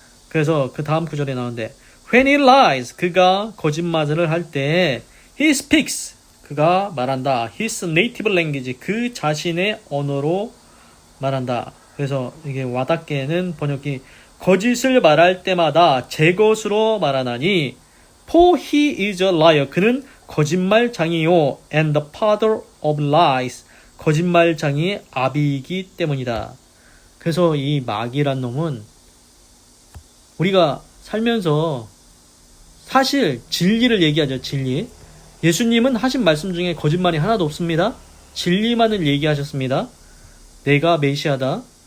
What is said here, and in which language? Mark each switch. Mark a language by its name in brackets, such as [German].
[Korean] 그래서 그 다음 구절에 나오는데 [English] When he lies, [Korean] 그가 거짓말을 할 때 [English] he speaks, [Korean] 그가 말한다. [English] His native language, [Korean] 그 자신의 언어로 말한다. 그래서 이게 와닿게는 번역이 거짓을 말할 때마다 제 것으로 말하나니 [English] for he is a liar. [Korean] 그는 거짓말장이요 [English] and the father of lies. [Korean] 거짓말장이의 아비이기 때문이다. 그래서 이 마귀란 놈은 우리가 살면서 사실 진리를 얘기하죠. 진리. 예수님은 하신 말씀 중에 거짓말이 하나도 없습니다. 진리만을 얘기하셨습니다. 내가 메시아다.